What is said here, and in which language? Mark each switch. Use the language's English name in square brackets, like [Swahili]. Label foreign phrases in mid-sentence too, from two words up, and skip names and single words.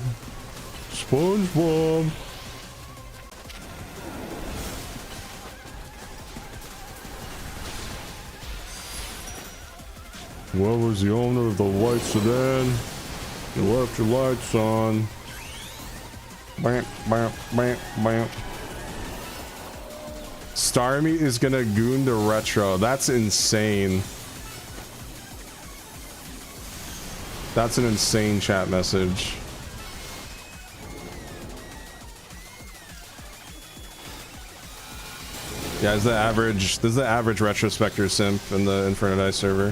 [English] SpongeBob. Whoever's the owner of the white sedan, you left your lights on. Bam, bam, bam, bam. Starmie is gonna goon the retro. That's insane. That's an insane chat message. Yeah, this is the average RetroSpecter simp in the Inferno Dice server.